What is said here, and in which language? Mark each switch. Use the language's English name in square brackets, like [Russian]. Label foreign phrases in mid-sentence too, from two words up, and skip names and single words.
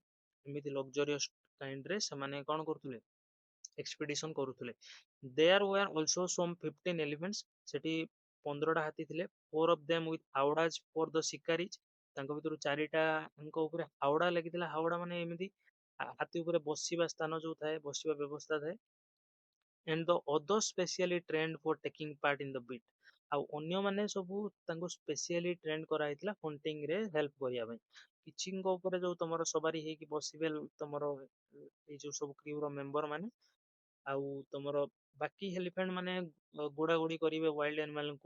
[Odia] ଏମିତି ଲକ୍ଜରିୟସ୍ କାଇଣ୍ଡରେ ସେମାନେ କଣ କରୁଥିଲେ, ଏକ୍ସପିଡିସନ କରୁଥିଲେ। [English] There were also some 15 elephants, [Odia] ସେଠି 15ଟା ହାତୀ ଥିଲେ। [English] 4 of them with howdahs for the shikaris, [Odia] ତାଙ୍କ ଭିତରୁ 4ଟାଙ୍କ ଉପରେ ହାଉଡା ଲାଗିଥିଲା। ହାଉଡା ମାନେ ଏମିତି ହାତୀ ଉପରେ ବସିବା ସ୍ଥାନ ଯୋଉ ଥାଏ, ବସିବା ବ୍ୟବସ୍ଥା ଥାଏ। [English] and the other specially trained for taking part in the beat, [Odia] ଆଉ ଅନ୍ୟମାନେ ସବୁ ତାଙ୍କୁ [English] specially trained [Odia] କରାହେଇଥିଲା ହଣ୍ଟିଂ ରେ ହେଲ୍ପ କରିବା ପାଇଁ। କିଛିଙ୍କ ଉପରେ ଯୋଉ ତମର ସବାରି ହେଇକି ବସିବେ ତମର ଏଇ ଯୋଉ ସବୁ କ୍ରିଉ ର ମେମ୍ବର ମାନେ, ଆଉ ତମର ବାକି ଏଲିଫେଣ୍ଟ ମାନେ ଗୋଡା ଗୋଡି କରିବେ [English] wild animal.